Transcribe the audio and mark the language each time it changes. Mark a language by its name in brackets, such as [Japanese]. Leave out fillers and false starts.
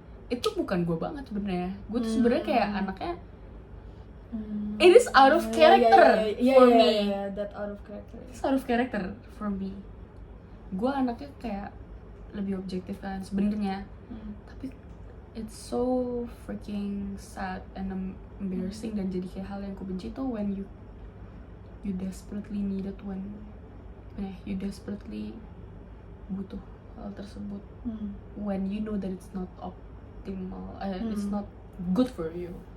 [Indonesian] Itu bukan gue banget sebenarnya. Gue tuh sebenarnya kayak anaknya. [English] It is out of character for me. That out of character. It's out of character for me. [Indonesian] Gue anaknya kayak lebih objektif kan sebenarnya. Tapi [English] it's so freaking sad and embarrassing [Indonesian] dan jadi kayak hal yang aku benci tuh [English] when you desperately need it, when you desperately [Indonesian] butuh hal tersebut, [English] when you know that it's not optimal, it's not good for you.